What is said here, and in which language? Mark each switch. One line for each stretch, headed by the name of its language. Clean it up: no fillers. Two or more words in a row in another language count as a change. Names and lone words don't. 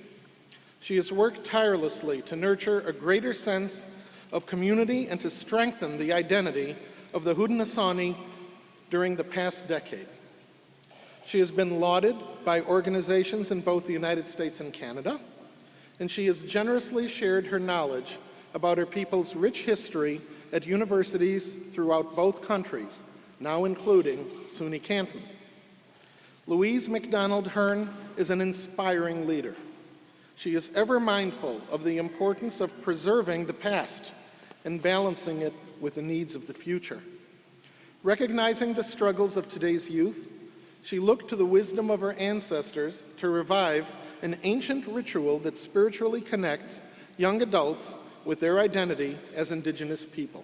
English: She has worked tirelessly to nurture a greater sense of community and to strengthen the identity of the Haudenosaunee during the past decade. She has been lauded by organizations in both the United States and Canada, and she has generously shared her knowledge about her people's rich history at universities throughout both countries, now including SUNY Canton. Louise McDonald Hearn is an inspiring leader. She is ever mindful of the importance of preserving the past and balancing it with the needs of the future. Recognizing the struggles of today's youth, she looked to the wisdom of her ancestors to revive an ancient ritual that spiritually connects young adults with their identity as Indigenous people.